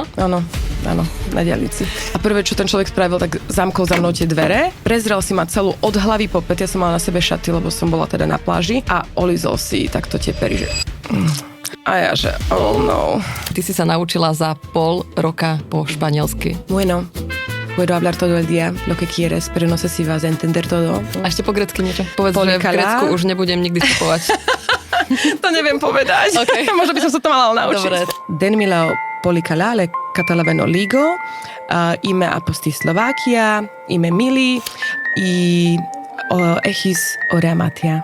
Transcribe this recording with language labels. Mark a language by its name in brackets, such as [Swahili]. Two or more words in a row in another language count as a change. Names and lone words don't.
[Slovak] Áno, na diaľnici. A prvé, čo ten človek spravil, tak zamkol za mnou tie dvere, prezrel si ma celú od hlavy po pät, ja som mala na sebe šaty, lebo som bola teda na pláži a olizol si takto tie pery, že... A ja, že [English] oh no. [Slovak] Ty si sa naučila za pol roka po španielsky. [Spanish] Bueno. Puedo hablar todo el día lo que quieres, pero no sé si vas a entender todo. [Slovak] A ešte po grecky niečo. Povedz, že v Grécku už nebudem nikdy vstupovať. To neviem povedať. Okay. Možno by som sa to mala naučiť. Dobre. [Greek] Δεν μιλάω πολύ καλά, αλλά καταλαβαίνω λίγο, είμαι από τη Slovakia, είμαι Mili ή έχεις ωραία μάτια.